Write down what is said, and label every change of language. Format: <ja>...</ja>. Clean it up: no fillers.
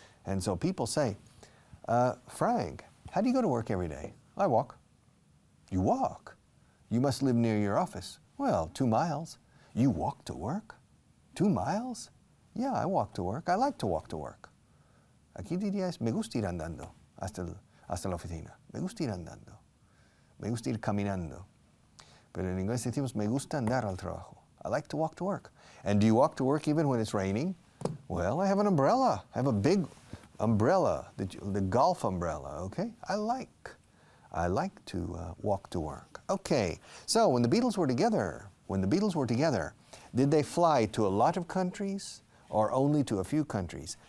<en>And so people say, Frank, how do you go to work every day? I walk. You walk? You must live near your office. Well, 2 miles. You walk to work? 2 miles? Yeah, I walk to work. I like to walk to work.</en> <es>Aquí dirías, me gusta ir andando hasta la oficina. Me gusta ir andando. Me gusta ir caminando. Pero en inglés decimos, me gusta andar al trabajo.</es> <en>I like to walk to work. And do you walk to work even when it's raining? Well, I have an umbrella. I have a big umbrella, the golf umbrella, okay? I like to walk to work. Okay, so when the Beatles were together, did they fly to a lot of countries or only to a few countries?</en>